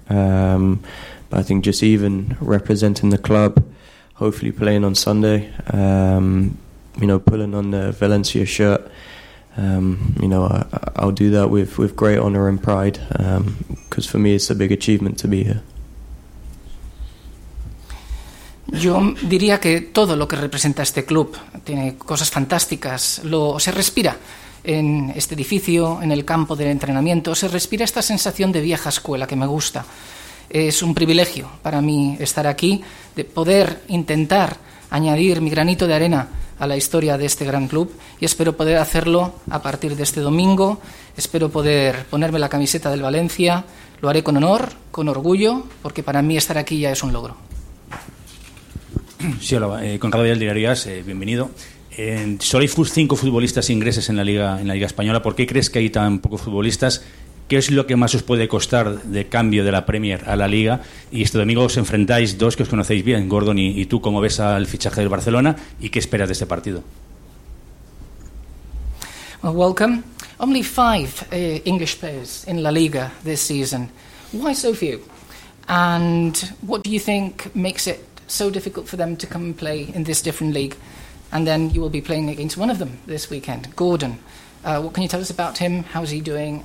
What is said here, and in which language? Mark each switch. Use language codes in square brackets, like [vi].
[en] But I think just even representing the club, hopefully playing on Sunday, pulling on the Valencia shirt, I'll do that with great honour and pride, because for me it's a big achievement to be here. [es] Yo diría que todo lo que representa este club tiene cosas fantásticas. Se respira en este edificio, en el campo de entrenamiento, se respira esta sensación de vieja escuela que me gusta. Es un privilegio para mí estar aquí, de poder intentar añadir mi granito de arena a la historia de este gran club, y espero poder hacerlo a partir de este domingo. Espero poder ponerme la camiseta del Valencia. Lo haré con honor, con orgullo, porque para mí estar aquí ya es un logro. Sí, hola, Conrado Vidal, Diario AS, bienvenido. Solo hay 5 futbolistas ingleses en la Liga Española. ¿Por qué crees que hay tan pocos futbolistas? ¿Qué es lo que más os puede costar de cambio de la Premier a la Liga? Y este domingo os enfrentáis dos que os conocéis bien, Gordon y tú. ¿Cómo ves al fichaje del Barcelona y qué esperas de este partido? [en] Well, welcome. Only 5 English players in La Liga this season. Why so few? And what do you think makes it so difficult for them to come and play in this different league? And then you will be playing against one of them this weekend, Gordon. What can you tell us about him? How's he doing?